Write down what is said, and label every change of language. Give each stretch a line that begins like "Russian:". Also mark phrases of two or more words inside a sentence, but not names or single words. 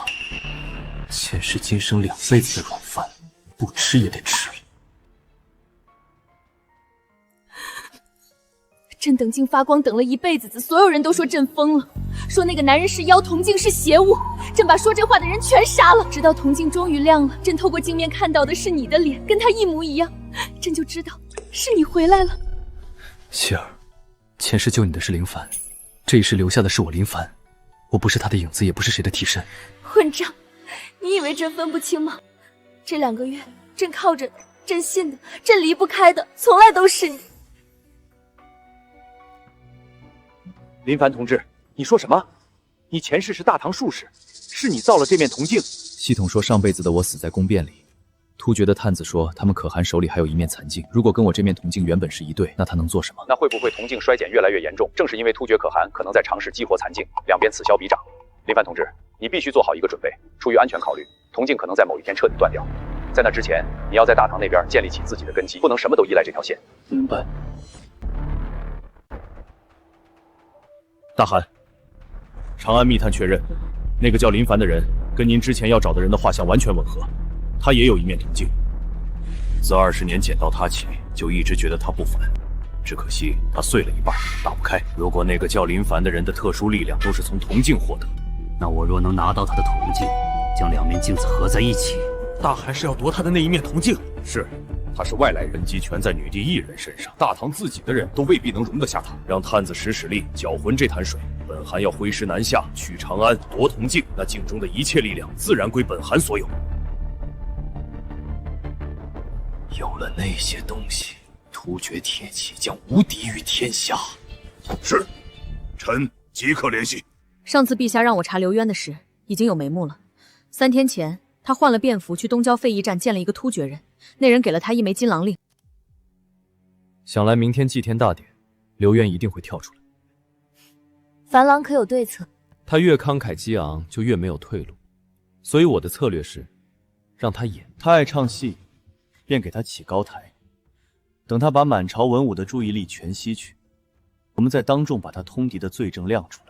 Chinese: 前世今生2輩子的軟飯，不吃也得吃。朕等鏡發光等了1輩子，所有人都說朕瘋了，說那個男人是妖，銅鏡是邪物。朕把說這話的人全殺了，直到銅鏡終於亮了，朕透過鏡面看到的是你的臉，跟他一模一樣，朕就知道是你回來了。希兒，前世救你的是林凡，這一世留下的是我林凡，我不是他的影子，也不是誰的替身。混賬！你以為朕分不清嗎？這2個月，朕靠着的，朕信的，朕離不開的，從來都是你。林凡同志，你說什麼？你前世是大唐術士，是你造了這面銅鏡。系統說上輩子的我死在宮變裡，突厥的探子說他們可汗手裡還有一面殘鏡，如果跟我這面銅鏡原本是一對，那他能做什麼？那會不會銅鏡衰減越來越嚴重？正是因為突厥可汗可能在嘗試激活殘鏡，兩邊此消彼長。林凡同志，你必須做好一個準備，出於安全考慮，銅鏡可能在某一天徹底斷掉。在那之前，你要在大唐那邊建立起自己的根基，不能什麼都依賴這條線。明白。大汗，長安密探確認，那個叫林凡的人跟您之前要找的人的畫像完全吻合，他也有一面銅鏡。自20年撿到他起，就一直覺得他不凡，只可惜他碎了一半，打不開。如果那個叫林凡的人的特殊力量都是從銅鏡獲得，那我若能拿到他的銅鏡，將2面鏡子合在一起，大汗是要奪他的那一面銅鏡。是。他是外來人，機全在女帝一人身上，大唐自己的人都未必能容得下他。讓探子使力攪渾這潭水，本汗要揮師南下，去長安奪銅鏡，那鏡中的一切力量自然歸本汗所有。有了那些東西，突厥鐵騎將無敵於天下。是，臣即刻聯繫。上次陛下讓我查劉淵的事，已經有眉目了。3天前，他換了便服去東郊廢驛站見了一個突厥人。那人給了他一枚金狼令，想來明天祭天大典，劉淵一定會跳出來。樊郎可有對策？他越慷慨激昂，就越沒有退路，所以我的策略是，讓他演。他愛唱戲，便給他起高台，等他把滿朝文武的注意力全吸去，我們再當眾把他通敵的罪證亮出來。